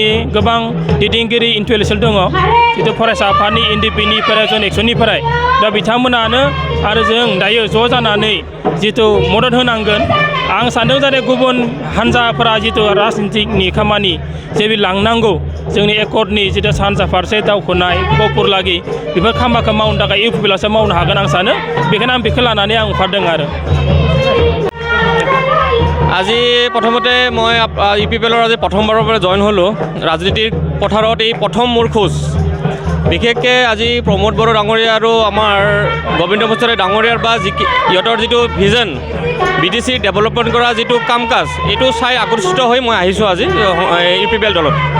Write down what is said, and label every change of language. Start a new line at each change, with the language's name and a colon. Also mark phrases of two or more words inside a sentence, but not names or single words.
Bodo: गोबां दैदेनगिरि इन्टेलेक्सुवेल दङ जितु फरायसा आफादनि एनडिपिनिफ्राय जन एक्सननिफ्राय दा बिथांमोनानो आरो जों दायो ज' जानानै जितु मदद होनांगोन आं सानदों जाहाथे गुबुन हान्जाफोरा जितु राजनितिकनि खामानि जेबो लांनांगौ जोंनि एकर्डनि जितु सानजा फारसे दावखोनाय गहपुरलागि बेफोर खामानिखौ मावनो थाखाय इउपिपिएलआसो मावनो हागोन आं सानो बेखायनो आं बेखौ लानानै आं ओंखारदों आरो
Assamese: আজি প্ৰথমতে মই ইউপিপিএলৰ আজি প্ৰথমবাৰৰ পৰা জইন হ'লোঁ ৰাজনীতিৰ পথাৰত এই প্ৰথম মোৰ খোজ বিশেষকৈ আজি প্ৰমোদ বড়ো ডাঙৰীয়া আৰু আমাৰ গোবিন্দ বস্তাৰী ডাঙৰীয়াৰ বা ইহঁতৰ যিটো ভিজন BTC ডেভেলপমেণ্ট কৰা যিটো কাম কাজ এইটো চাই আকৰ্ষিত হৈ মই আহিছোঁ আজি ইউপিপিএল দলত